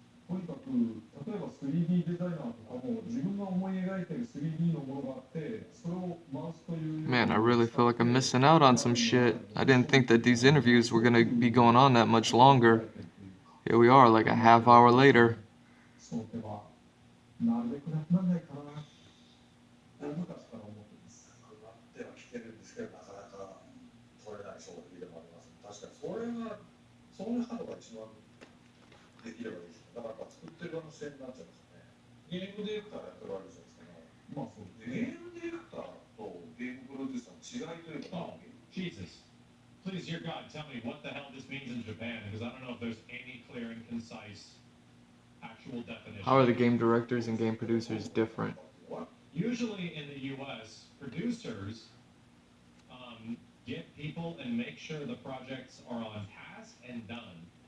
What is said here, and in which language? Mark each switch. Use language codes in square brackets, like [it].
[ja] とにかく、例えば 3D デザイナーとかも自分が思い描いている 3D のものがあって、それをマウスという。 [en] Man, I really feel like I'm missing out on some shit. I didn't think that these interviews were gonna be going on that much longer. Here we are, like a half hour later. [ja] その手はなるべくなくならないかな。大昔から思ってます。なくなってはきてるんですけど、なかなか取れない衝撃でもあります。確かにそういうハードが一番できればいいです。だから作ってる側の視点になっちゃうんですよね。ゲームディレクターやってるわけじゃないですか。まあそうですね。ゲームディレクターとゲームプロデューサーの違いというか。 [en] Jesus. Please, dear God, tell me what the hell this means in Japan, because I don't know if there's any clear and concise actual definition. How are the game directors and game producers different? Usually in the US, producers get people and make sure the projects are on task and done.